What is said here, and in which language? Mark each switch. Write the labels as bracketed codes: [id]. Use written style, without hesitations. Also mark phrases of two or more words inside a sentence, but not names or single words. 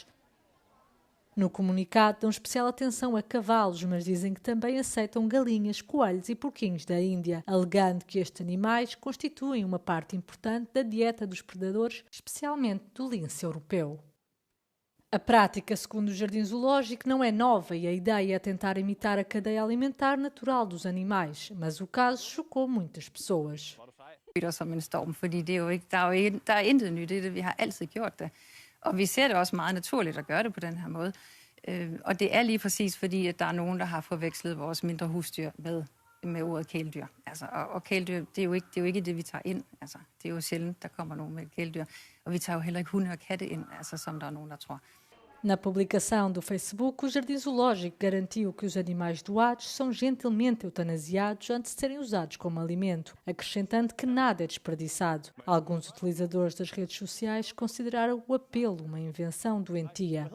[pt] No comunicado, dão especial atenção a cavalos, mas dizem que também aceitam galinhas, coelhos e porquinhos da Índia, alegando que estes animais constituem uma parte importante da dieta dos predadores, especialmente do lince europeu. A prática, segundo o Jardim Zoológico, não é nova e a ideia é tentar imitar a cadeia alimentar natural dos animais, mas o caso chocou muitas pessoas. [da] Som en storm, fordi der er intet nyt i det. Vi har altid gjort det. Og vi ser det også meget naturligt at gøre det på den her måde. Og det er lige præcis fordi, at der er nogen, der har forvekslet vores mindre husdyr med ordet kæledyr. Og kæledyr, det er jo ikke det, vi tager ind. Det er jo sjældent, der kommer nogen med kæledyr. Og vi tager jo heller ikke hunde og katte ind, som der er nogen, der tror. [pt] Na publicação do Facebook, o Jardim Zoológico garantiu que os animais doados são gentilmente eutanasiados antes de serem usados como alimento, acrescentando que nada é desperdiçado. Alguns utilizadores das redes sociais consideraram o apelo uma invenção doentia.